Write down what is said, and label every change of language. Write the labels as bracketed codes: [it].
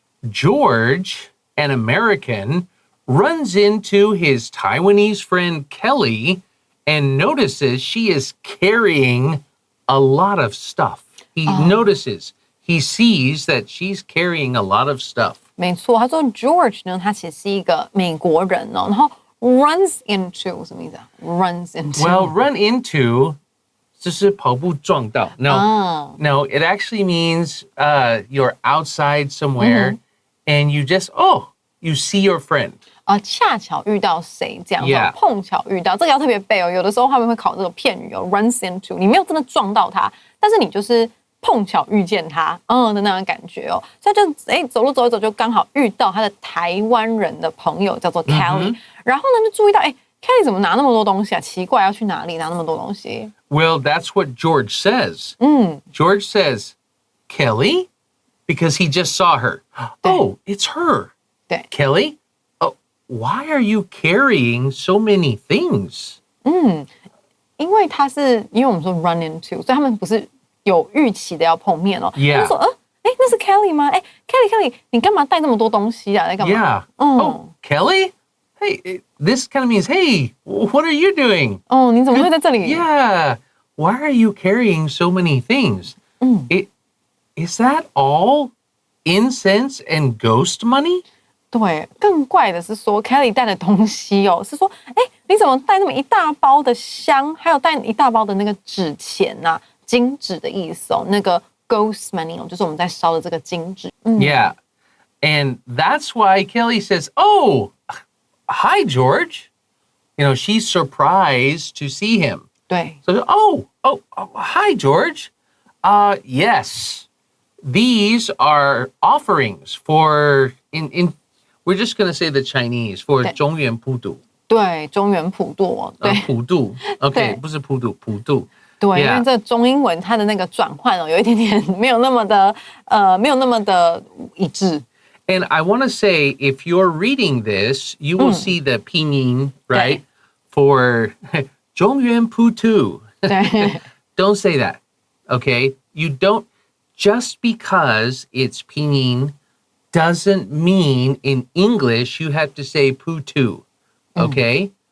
[en] George, an American, runs into his Taiwanese friend Kelly and notices she is carrying a lot of stuff. He sees that she's carrying a lot of stuff. [zh] 没错，他说 George 呢，他其实是一个美国人哦，然后 runs into 什么意思啊 ？runs into Well, run into 就是跑步撞到. [en] No, it actually means you're outside somewhere and you just, you see your friend. [zh] 恰巧遇到谁这样 [en] Yeah. [zh] 碰巧遇到，这个要特别背哦。有的时候他们会考这个片语哦 ，runs into， 你没有真的撞到他，但是你就是碰巧遇见他，的那种感觉哦。所以就走路走一走，就刚好遇到他的台湾人的朋友，叫做 Kelly。然后呢，就注意到Kelly 怎么拿那么多东西啊？奇怪，要去哪里拿那么多东西 [en] Well, that's what George says. George says, Kelly? Because he just saw her. Oh, it's her. [zh] 对 [en] Kelly? Oh, why are you carrying so many things? [zh] 因为我们说 run into， 所以他们不是有预期的要碰面哦。 [en] Yeah. [zh] 他就说，那是 Kelly 吗？Kelly， 你干嘛带那么多东西啊？在干嘛 [en] Yeah. Oh, Kelly? Hey, this kind of means, hey, what are you doing? [zh] 你怎么会在这里 [en] Yeah. Why are you carrying so many things? Is that all incense and ghost money? [zh] 对，更怪的是说 Kelly 带的东西是说，你怎么带那么一大包的香，还有带一大包的那个纸钱啊，金纸的意思哦，那个 ghost money 就是我们在烧的这个金纸。 [en] Yeah. And that's why Kelly says, oh, hi, George. she's surprised to see him. [zh] 对 [en] So, hi, George. Yes, these are offerings for, we're just going to say the Chinese, for 中元普渡。 [zh] 对，中原普渡，对，普渡 ，OK，对不是普渡，普渡。对， [en] Yeah. [zh] 因为这中英文它的那个转换有一点点没有那么的一致。 [en] And I want to say, if you're reading this, you will see the pinyin, right? For 中元普渡。 [zh] 对 [en] Don't say that, okay? You don't, just because it's pinyin doesn't mean in English you have to say putu, okay?